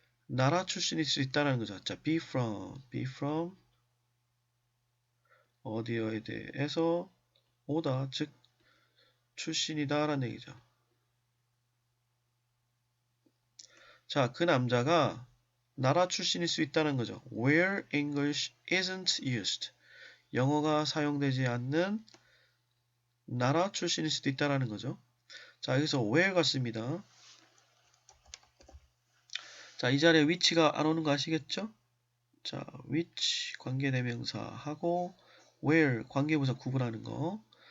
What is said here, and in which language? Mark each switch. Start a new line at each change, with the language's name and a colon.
Korean: 나라 출신일 수 있다는 거죠. 자, be from 어디에 대해서 오다, 즉 출신이다라는 얘기죠. 자, 그 남자가 나라 출신일 수 있다는 거죠.
English: Where English isn't used.
Korean: 영어가 사용되지 않는 나라 출신일 수도 있다는 거죠. 자, 여기서 where가 씁니다. 자, 이 자리에 which가 안 오는 거 아시겠죠? 자, which 관계대명사하고 where 관계부사 구분하는 거.